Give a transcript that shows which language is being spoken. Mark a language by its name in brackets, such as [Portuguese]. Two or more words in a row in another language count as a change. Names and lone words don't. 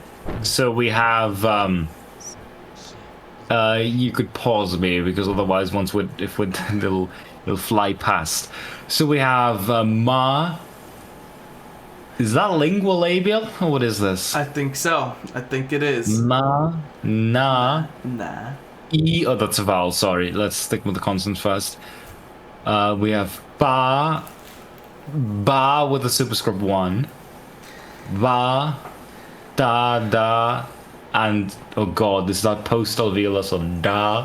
[English] So we have you could pause me because otherwise it'll fly past. So we have ma. Is that lingual labial or what is this? I think so. I think it is. Ma, na, nah. E, oh, that's a vowel, sorry. Let's stick with the consonants first. We have ba with a superscript 1. Va, da, and, oh god, this is that post-alveolar, so da.